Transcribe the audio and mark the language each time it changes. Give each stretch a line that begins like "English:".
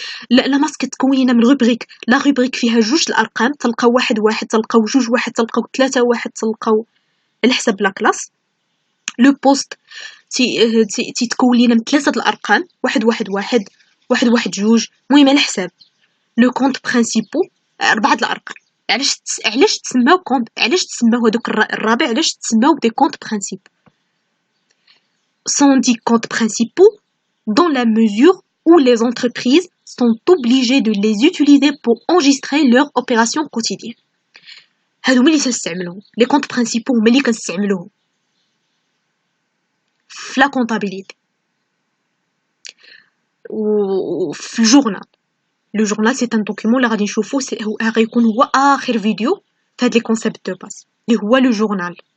Arabic: لا ماس كتكون لينا من روبريك، لا روبريك فيها جوج الارقام، تلقاو 1 تلقاو 2 1 تلقاو 3 1 تلقاو على حسب لا كلاس. لو بوست تيتكون لينا من 3 الارقام، 1 2. المهم على حساب. لو كونط برينسيپو 4 الارقام. علاش تسماو كونط، علاش تسماو هذوك الرابع، علاش تسماو دي كونط برينسيپ؟
French: sont dits comptes principaux dans la mesure où les entreprises sont obligées de les utiliser pour enregistrer leurs opérations quotidiennes.
Arabic: هادو ملي تنستعملوهم لي كونط برينسيپو، هما اللي كنستعملوهم في لا كونطابيليتي وفي الجورنال. لو جورنال سي ان دوكيمون اللي غادي نشوفوه، غيكون هو اخر فيديو في هاد لي كونسيبت دو باس اللي هو لو جورنال.